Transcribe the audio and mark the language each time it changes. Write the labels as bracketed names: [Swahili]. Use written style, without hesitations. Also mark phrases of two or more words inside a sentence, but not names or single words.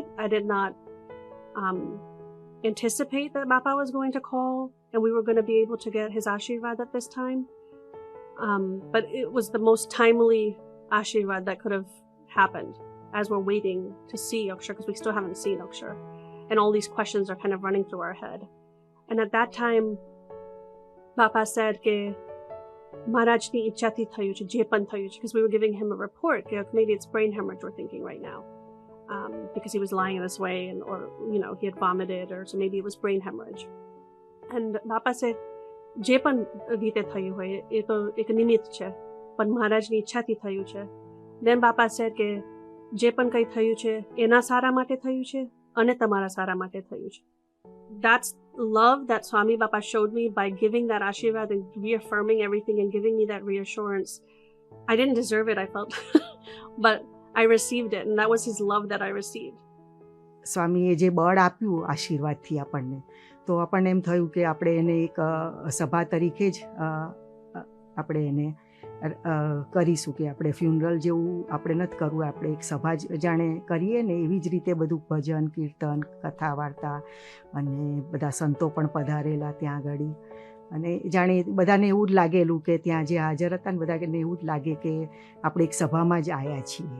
[English] I did not anticipate that Baba was going to call and we were going to be able to get his Ashirvad at this time. But it was the most timely Ashirvad that could have happened. as we're waiting to see Akshar, because we still haven't seen Akshar. And all these questions are kind of running through our head. And at that time, Bapa said [Gujarati] કે મહારાજની ઈચ્છાથી થયું છે, જે પણ થયું છે, [English] because we were giving him a report કે maybe it's brain hemorrhage we're thinking right now, because he was lying this way, and or he had vomited, or so maybe it was brain hemorrhage. And Bapa said [Gujarati] જે પણ રીતે થયું હોય એ તો એક નિમિત્ત છે, પણ મહારાજની ઈચ્છાથી થયું છે. [English] Then Bapa said [Gujarati] કે જે પણ કંઈ થયું છે એના સારા માટે થયું છે અને તમારા સારા માટે થયું છે. [English] That's love that Swami Bapa showed me by giving that ashirvad and reaffirming everything and giving me that reassurance. I didn't deserve it, I felt, but I received it, and that was his love that I received. [Gujarati] સ્વામીએ જે બળ આપ્યું આશીર્વાદથી આપણને, તો આપણને એમ થયું કે આપણે એને એક સભા તરીકે જ આપણે એને કરીશું, કે આપણે ફ્યુનરલ જેવું આપણે નથી કરવું, આપણે એક સભા જ જાણે કરીએ ને એવી જ રીતે બધું ભજન કીર્તન કથા વાર્તા અને બધા સંતો પણ પધારેલા ત્યાં આગળ, અને જાણે બધાને એવું જ લાગેલું કે ત્યાં જે હાજર હતા ને બધાને એવું જ લાગે કે આપણે એક સભામાં જ આવ્યા છીએ.